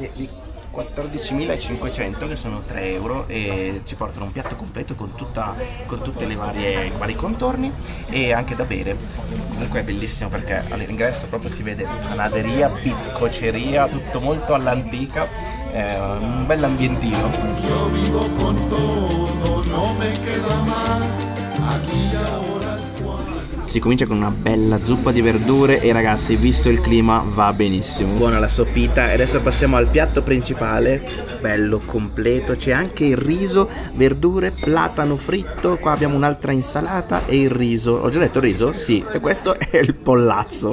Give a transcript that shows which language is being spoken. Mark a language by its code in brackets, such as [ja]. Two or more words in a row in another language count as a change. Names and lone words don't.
[it] Ed è 14.500, che sono 3 euro, e ci portano un piatto completo con tutte le i vari contorni e anche da bere. Comunque è bellissimo perché all'ingresso proprio si vede [es] panaderia, bizcoceria, [it] tutto molto all'antica, un bell'ambientino. [es] Yo vivo con todo, no me queda más. Aquí y ahora es cuando. [it] Si comincia con una bella zuppa di verdure e ragazzi, visto il clima, va benissimo. Buona la soppita. E adesso passiamo al piatto principale, bello completo. C'è anche il riso, verdure, platano fritto. Qua abbiamo un'altra insalata e il riso. Ho già detto riso? Sì. E questo è il pollazzo.